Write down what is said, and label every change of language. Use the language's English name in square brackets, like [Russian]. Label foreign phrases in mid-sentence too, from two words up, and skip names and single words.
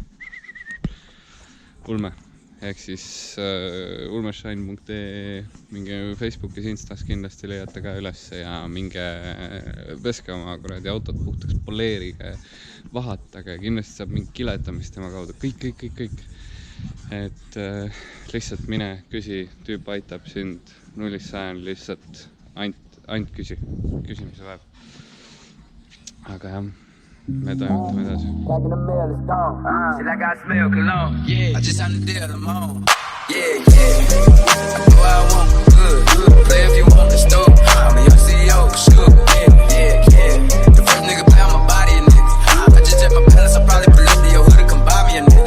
[Estonian] Ulme, ehk siis ulmershine.ee, minge Facebookis, Instas kindlasti leiate ka üles ja minge peske oma kuradi autot puhtaks poleeriga ja vahatage, kindlasti saab mingi kiletamist tema kaudu, kõik. Et lihtsalt mine küsi, tüüp aitab sind 0-100 lihtsalt ainult küsimise vajab. Aga jah, me toimetame edasi. [English] Check my balance, I probably pull up to your hood and come buy me a nigga.